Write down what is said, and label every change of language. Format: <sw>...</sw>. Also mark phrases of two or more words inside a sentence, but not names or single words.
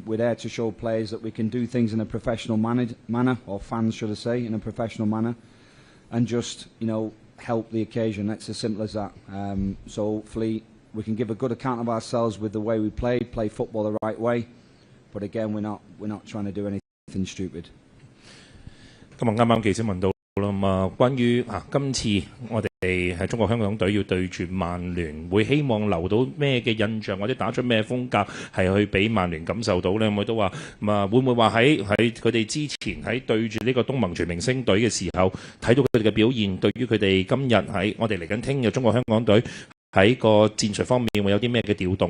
<en>We're there to show players that we can do things in a professional manner, or fans, should I say, in a professional manner, and just, you know, help the occasion. It's as simple as that. So hopefully we can give a good account of ourselves with the way we play football the right way. But again, we're not trying to do anything stupid.</en> <yue>咁啊，啱啱記者問到啦嘛，關於今次我哋係中國香港隊要對住曼聯，會希望留到咩嘅印象，或者打出咩風格係去俾曼聯感受到咧？我都話會唔會話喺佢哋之前喺對住呢個東盟全明星隊嘅時候，睇到佢哋嘅表現，對於佢哋今日喺我哋嚟緊聽日中國香港隊喺個戰術方面會有啲咩嘅調動？</yue>